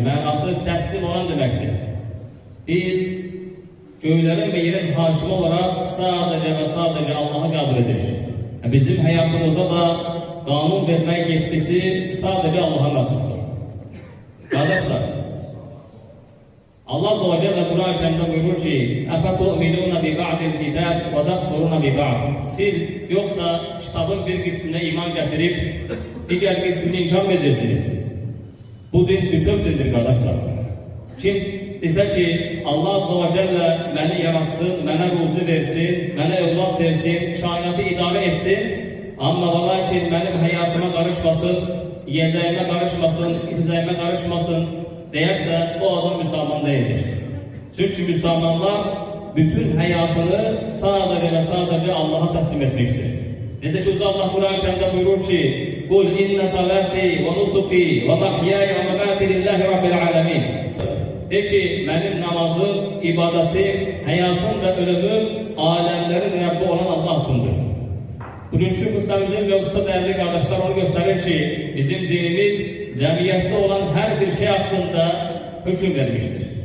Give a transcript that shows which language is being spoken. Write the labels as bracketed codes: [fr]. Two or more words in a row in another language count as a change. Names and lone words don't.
[az] Mənası təslim olan deməkdir. Biz göylərin və yerin hakimi olaraq sadəcə və sadəcə Allahı qəbul edirik. Bizim həyatımızda da qanun vermək yetkisi sadəcə Allaha məxsusdur. Qardaşlar, [tr] Allah Azze ve Celle Kur'an-ı Kerim'de buyurur ki [ar] اَفَتُؤْمِنُونَ بِبَعْدِ الْكِتَابِ وَتَكْفُرُونَ بِبَعْدِ [tr] Siz yoksa kitabın bir kısmına iman getirip diğer kısmını inkar mı edersiniz? Bu din bütün dindir kardeşler. [az] Kim desə ki [tr] Allah Azze ve Celle beni yaratsın, bana ruzi versin, bana evlat versin, kainatı idare etsin ama valla için benim hayatıma karışmasın, yiyeceğime karışmasın, içeceğime karışmasın deyərsə, o adam Müslüman değildir. Çünkü Müslümanlar bütün hayatını sadece ve sadece Allah'a teslim etmiştir. Nedir ki Allah Kur'an-ı Kerim'de buyurur ki [ar] قُلْ اِنَّ صَلَاتِي وَنُسُقِي وَمَحْيَايَ وَمَمَاتِي لِلّٰهِ رَبِّ الْعَالَمِينَ [tr] De ki, benim namazım, ibadetim, hayatım ve ölümüm alemlerin Rabbi olan Allah sundur. [az] Bugünkü xutbamızın mövzusu [tr] değerli kardeşler onu gösterir ki bizim dinimiz cemiyette olan her bir şey hakkında hüküm vermiştir.